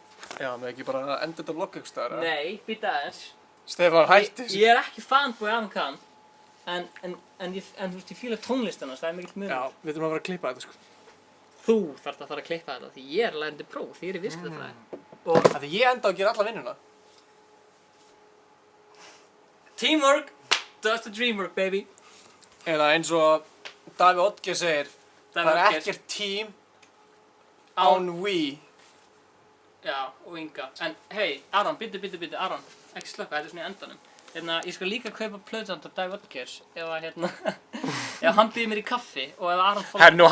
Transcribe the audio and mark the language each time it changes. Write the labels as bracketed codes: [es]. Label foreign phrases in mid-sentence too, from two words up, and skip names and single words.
[is] Já, með ekki bara að enda þetta vlogg eitthvað staðar, eða? Nei, býta aðeins. Stefán, hætti þessu. Ég er ekki fanboy Aron Kahn, en þú veist, ég fíla tónlist hans, það er mikill munur. Já, við þurfum að fara að klippa þetta, sko. Þú þarft að fara að klippa þetta, því ég er lærandi próf, því ég er í viðskiptafræði. Og að ég enda á að gera alla vinnuna. [en] Teamwork does the dream work, baby. [is] Eða eins og Davíð Oddgeir segir, það er Oddgeir. ekkert tím án we. Já, og Inga. En hei, Aron, bíddu, Aron, ekki slökka, þetta er svona í endanum. Ég skal líka kaupa plötuhand af Davíð Oddgeirs ef að ef hann býður mér í kaffi og ef Aron fólk...